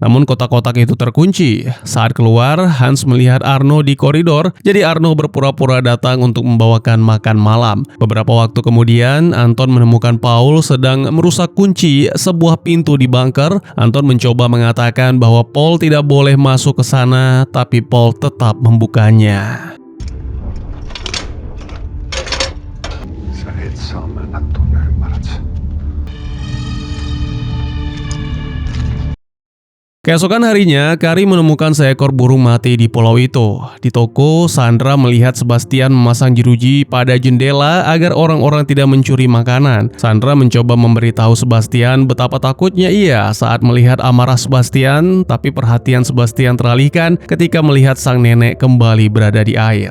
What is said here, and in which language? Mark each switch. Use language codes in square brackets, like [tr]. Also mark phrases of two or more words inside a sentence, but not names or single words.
[id] Namun kotak-kotak itu terkunci. Saat keluar, Hans melihat Arno di koridor, jadi Arno berpura-pura datang untuk membawakan makan malam. Beberapa waktu kemudian, Anton menemukan Paul sedang merusak kunci sebuah pintu di bunker. Anton mencoba mengatakan bahwa Paul tidak boleh masuk ke sana, tapi Paul tetap membukanya. [fi] Sä et saa mennä tuonne, ymmärrät sä? [id] Keesokan harinya, Kari menemukan seekor burung mati di pulau itu. Di toko, Sandra melihat Sebastian memasang jeruji pada jendela agar orang-orang tidak mencuri makanan. Sandra mencoba memberitahu Sebastian betapa takutnya ia saat melihat amarah Sebastian, tapi perhatian Sebastian teralihkan ketika melihat sang nenek kembali berada di air.